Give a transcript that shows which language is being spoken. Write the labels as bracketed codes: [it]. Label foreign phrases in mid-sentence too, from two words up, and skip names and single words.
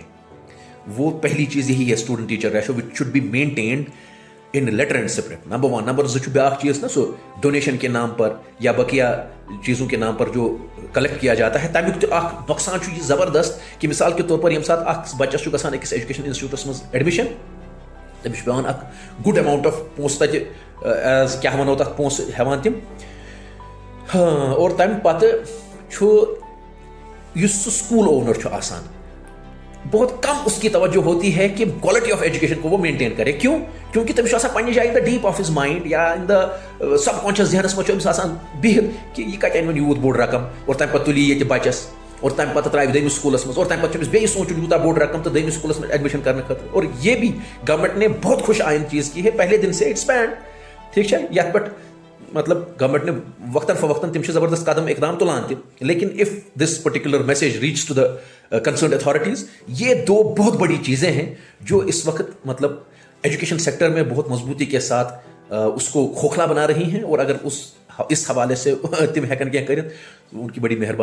[ur] وہ پہلی چیز یہی ہے [en] student teacher ratio which should be maintained in letter and spirit. نمبر 1. [ur] نمبر 2 [ks] چھُ بیاکھ چیز نا, [ur] سو ڈونیشن کے نام پر یا بقیہ چیزوں کے نام پر جو کلیکٹ کیا جاتا ہے, [ks] تمیُک تہِ اکھ نۄقصان چھُ یہ زبردست کہ مثال کے طور پر ییٚمہِ ساتہٕ اکھ بچس چھُ گژھان أکِس [en] education institutes [ks] منٛز ایڈمِشن, تٔمِس چھُ پیوان اکھ [en] good amount of [ks] پونٛسہٕ تتہِ ایز کیاہ ونو تتھ پونٛسہٕ ہٮ۪وان تِم. اور تمہِ پتہٕ چھُ یُس سُہ [en] school owner [ks] چھُ آسان, [ur] بہت کم اس کی توجہ ہوتی ہے کہ [en] quality of education [ur] کو وہ مینٹین کرے. کیوں؟ [ks] کیونکہ تٔمِس چھُ آسان پنٛنہِ جایہِ [en] the deep of his mind [ks] یا [en] in the sub conscious [ks] ذہنس منٛز چھُ أمِس آسان بِہِتھ کہ یہِ کتہِ انہِ وۄنۍ یوٗت بوٚڑ رقم, اور تمہِ پتہٕ تُلہِ ییٚتہِ بچس, اور تمہِ پتہٕ ترٛاوِ دوٚیمِس سکوٗلس منٛز, اور تمہِ پتہٕ چھُ أمِس بیٚیہِ سونٛچُن یوٗتاہ بوٚڑ رقم تہٕ دوٚیمِس سکوٗلس منٛز ایڈمِشن کرنہٕ خٲطرٕ. [ur] اور یہ بھی گورنمنٹ نے بہت خوش آئند چیز کی ہے پہلے دن سے, [en] it's banned. [ks] ٹھیک چھا, یتھ پٮ۪ٹھ مطلب [ur] گورنمنٹ نے وقتاً فوقتاً [ks] تم زبردست قدم اقدام تلان تم, [ur] لیکن [en] if this particular message reach to the concerned authorities, [ur] یہ 2 بہت بڑی چیزیں ہیں جو اس وقت مطلب ایجوکیشن سیکٹر میں بہت مضبوطی کے ساتھ اس کو کھوکھلا بنا رہی ہیں. اور اگر اس اس حوالے سے [ks] تم ہیکن کیا کرت [ur] ان کی بڑی مہربانی ہوگی.